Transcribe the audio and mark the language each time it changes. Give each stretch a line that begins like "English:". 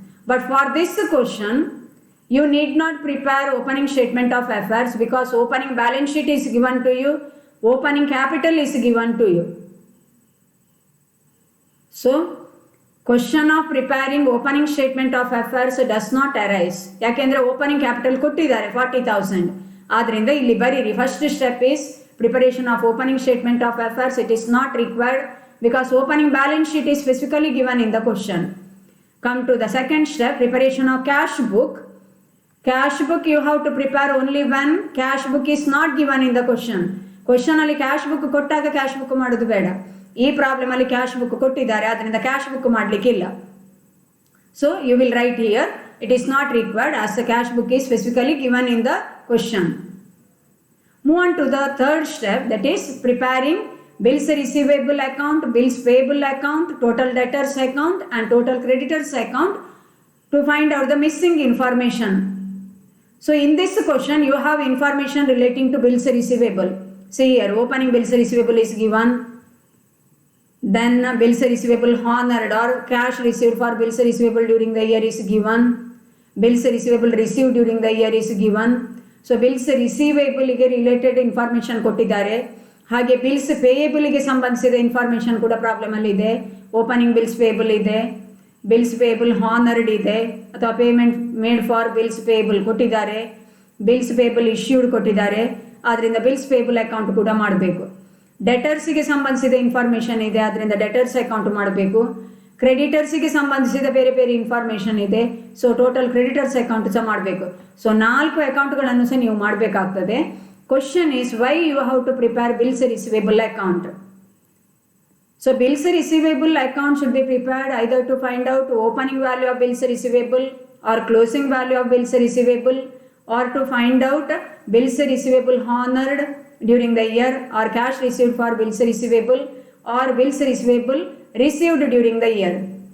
English: But for this question, you need not prepare opening statement of affairs because opening balance sheet is given to you, opening capital is given to you. So, question of preparing opening statement of affairs does not arise.
Kannada: ಯಾಕೆಂದ್ರೆ opening capital ಕೊಟ್ಟಿದ್ದಾರೆ 40,000. ಆದ್ರಿಂದ ಇಲ್ಲಿ ಬರೀರಿ.
English: First step is preparation of opening statement of affairs. It is not required because opening balance sheet is specifically given in the question. Come to the second step, preparation of cash book. Cash book you have to prepare only when cash book is not given in the question.
Kannada: Question ಅಲ್ಲಿ cash book ಕೊಟ್ಟಾಗ cash book ಮಾಡೋದು ಬೇಡ. ಈ problem ಅಲ್ಲಿ cash book ಕೊಟ್ಟಿದ್ದಾರೆ, ಅದರಿಂದ cash book ಮಾಡಲಿಕ್ಕಿಲ್ಲ.
English: So you will write here, it is not required as the cash book is specifically given in the question. Move on to the third step, that is preparing bills receivable account, bills payable account, total debtors account and total creditors account to find out the missing information. So in this question you have information relating to bills receivable. See here, opening bills receivable is given, then bills receivable honored or cash received for bills receivable during the year is given, bills receivable received during the year is given.
Kannada: So bills receivable ಗೆ related information ಕೊಟ್ಟಿದ್ದಾರೆ, ಹಾಗೆ bills payable ಗೆ ಸಂಬಂಧಿಸಿದ information ಕೂಡ problem ಅಲ್ಲಿ ಇದೆ. Opening bills payable ಇದೆ, bills payable honoured ಇದೆ ಅಥವಾ payment made for bills payable ಕೊಟ್ಟಿದ್ದಾರೆ, ಬಿಲ್ಸ್ ಪೇಯಬಲ್ ಇಶ್ಯೂಡ್ ಕೊಟ್ಟಿದ್ದಾರೆ, ಆದ್ದರಿಂದ ಬಿಲ್ಸ್ ಪೇಯಬಲ್ ಅಕೌಂಟ್ ಕೂಡ ಮಾಡಬೇಕು. ಡೆಟರ್ಸಿಗೆ ಸಂಬಂಧಿಸಿದ ಇನ್ಫಾರ್ಮೇಷನ್ ಇದೆ, ಆದ್ದರಿಂದ ಡೆಟರ್ಸ್ ಅಕೌಂಟ್ ಮಾಡಬೇಕು. ಕ್ರೆಡಿಟರ್ಸಿಗೆ ಸಂಬಂಧಿಸಿದ ಬೇರೆ ಬೇರೆ ಇನ್ಫಾರ್ಮೇಷನ್ ಇದೆ, ಸೊ ಟೋಟಲ್ ಕ್ರೆಡಿಟರ್ಸ್ ಅಕೌಂಟ್ ಸಹ ಮಾಡಬೇಕು. ಸೊ 4 ಅಕೌಂಟ್ಗಳನ್ನು ಸಹ ನೀವು ಮಾಡಬೇಕಾಗ್ತದೆ.
English: Question is why you have to prepare bills receivable account. So bills receivable account should be prepared either to find out opening value of bills receivable or closing value of bills receivable, or to find out bills receivable honored during the year or cash received for bills receivable or bills receivable received during the year.